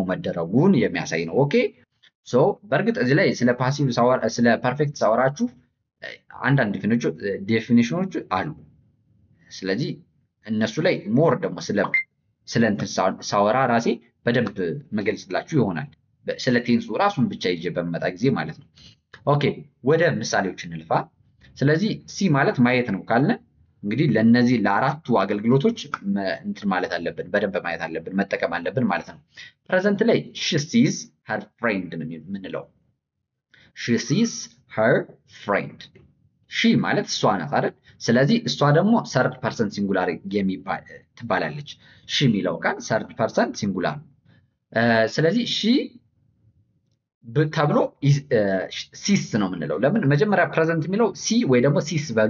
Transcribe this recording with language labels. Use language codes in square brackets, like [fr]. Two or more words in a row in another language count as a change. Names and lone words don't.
[am] መደረጉን የሚያሳይ ነው። [en] okay so [am] በእርግጥ እዚህ ላይ ስለ ፓሲቭ ስለ ፐርፌክት ሳወራችሁ አንዳንድ ዴፊኒሽኖች አሉ። ስለዚህ እነሱ ላይ ሞር ደግሞ ስለ እንትን ሳወራ ራሴ በደንብ መገልጽላችሁ ይሆናል። ስለ ቴንሱ ራሱን ብቻ ይዤ በመጣ ጊዜ ማለት ነው። ኦኬ ወደ ምሳሌዎች እንልፋ። ስለዚህ ሲ ማለት ማየት ነው ካልን እንግዲህ ለነዚህ ለአራቱ አገልግሎቶች እንትን ማለት አለብን፣ በደንብ ማየት አለብን፣ መጠቀም አለብን ማለት ነው። ፕሬዘንት ላይ [en] she sees her friend [am] ነው የምንለው። [en] she sees her friend [am] ሺ ማለት እሷ ናት አይደል? ስለዚህ እሷ ደግሞ [en] third person singular [am] ትባላለች። ሺ የሚለው ቃል [en] third person singular። [am] ስለዚህ ሺ ተብሎ ሲስ ነው የምንለው። ለምን መጀመሪያ ፕሬዘንት የሚለው ሲ ወይ ደግሞ ሲስ በሉ